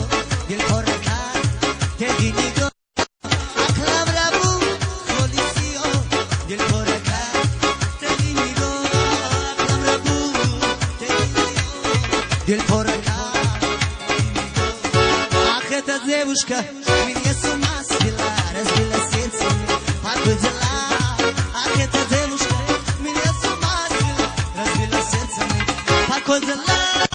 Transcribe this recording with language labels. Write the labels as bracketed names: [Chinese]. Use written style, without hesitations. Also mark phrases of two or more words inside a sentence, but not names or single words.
[Persian] دل پاره کرد تدی نگاه عقلم را بود خودی سیاه دل پاره کرد تدی نگاه عقلم را بود تدی نگاه دل پاره کرد آخه تا [Russian] девушка меня с ума свела разбила сердце покой взяла. Эта девушка меня с ума свела, разбила сердце, покой взяла.